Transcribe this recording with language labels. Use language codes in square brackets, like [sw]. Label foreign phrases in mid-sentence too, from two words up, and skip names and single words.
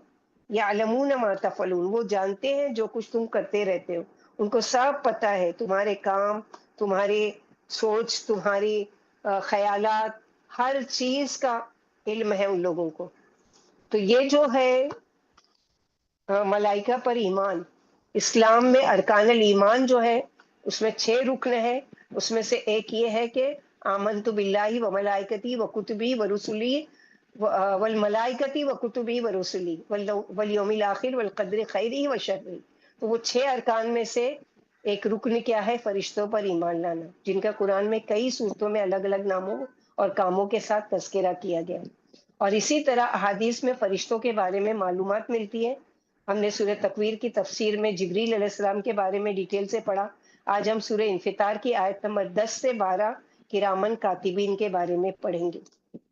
[ar] یعلمون ما تفعلون، [ur] وہ جانتے ہیں جو کچھ تم کرتے رہتے ہو، ان کو سب پتہ ہے تمہارے کام، تمہاری سوچ، تمہاری خیالات، ہر چیز کا علم ہے ان لوگوں کو۔ تو یہ جو ہے ملائکہ پر ایمان، اسلام میں [ar] ارکان الایمان [ur] جو ہے اس میں 6 رکن ہیں، اس میں سے ایک یہ ہے کہ [ar] آمنت باللہ و ملائکتی و کتبی و رسلی والملائکتی و کتبی و رسلی والیوم الاخر والقدر خیری و شرری۔ [ur] تو وہ 6 ارکان میں سے ایک رکن کیا ہے؟ فرشتوں پر ایمان لانا، جن کا قرآن میں کئی صورتوں میں الگ الگ ناموں اور کاموں کے ساتھ تذکرہ کیا گیا۔ اور اسی طرح احادیث میں فرشتوں کے بارے میں معلومات ملتی ہے۔ ہم نے سورہ تکویر کی تفسیر میں جبریل علیہ السلام کے بارے میں ڈیٹیل سے پڑھا، آج ہم سورہ انفطار کی آیت نمبر 10 سے 12 [ar] کرامن کاتبین [ur] کے بارے میں پڑھیں گے۔